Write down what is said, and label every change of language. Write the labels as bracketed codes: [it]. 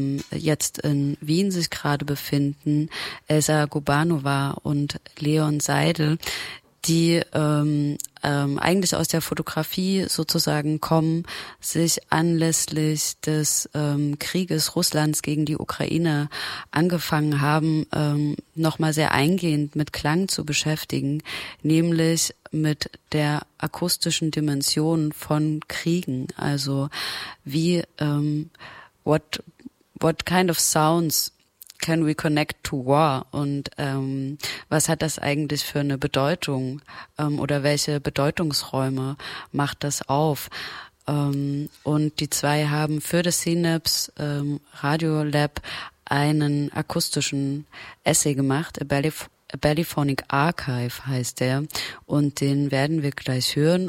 [de] jetzt in Wien sich gerade befinden, Elsa Gubanova und Leon Seidel, die eigentlich aus der Fotografie sozusagen kommen, sich anlässlich des Krieges Russlands gegen die Ukraine angefangen haben, nochmal sehr eingehend mit Klang zu beschäftigen, nämlich mit der akustischen Dimension von Kriegen. Also wie [en] what kind of sounds can we connect to war? [de] Und was hat das eigentlich für eine Bedeutung oder welche Bedeutungsräume macht das auf? Und die zwei haben für das Synapse Radio Lab einen akustischen Essay gemacht, A Bellyphonic Archive heißt der, und den werden wir gleich hören.